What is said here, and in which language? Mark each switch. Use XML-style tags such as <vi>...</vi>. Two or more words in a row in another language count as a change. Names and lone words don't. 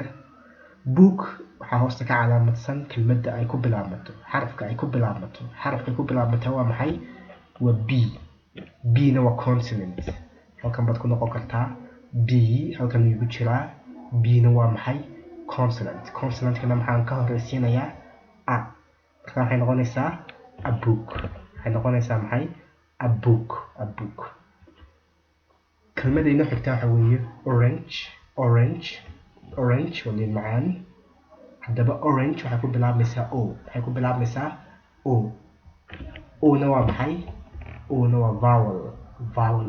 <so>Book waxaa hoosta ka calaamadsan kelmadda ay ku bilaabmato, xarafka ay ku bilaabmato. Xarafka ay ku bilaabmato waa maxay? Waa B. B-na waa consonant. Halkan baad ku noqon kartaa B, halkan igu jiraa. B-na waa maxay? Consonant. Consonantkana maxaan ka horeysiinayaa? A. Marka waxay noqonaysaa</so> <en>a book.</en> <so>Waxay noqonaysaa maxay?</so> <en>A book. A book.</en> <so>Kelmadda inoo xigtaa waxa weeye orange. Orange. Orange waa liin macaan. Haddaba orange waxay ku bilaabmaysaa O. Waxay ku bilaabmaysaa O. O-na waa maxay? O-na waa vowel. Vowel.</so>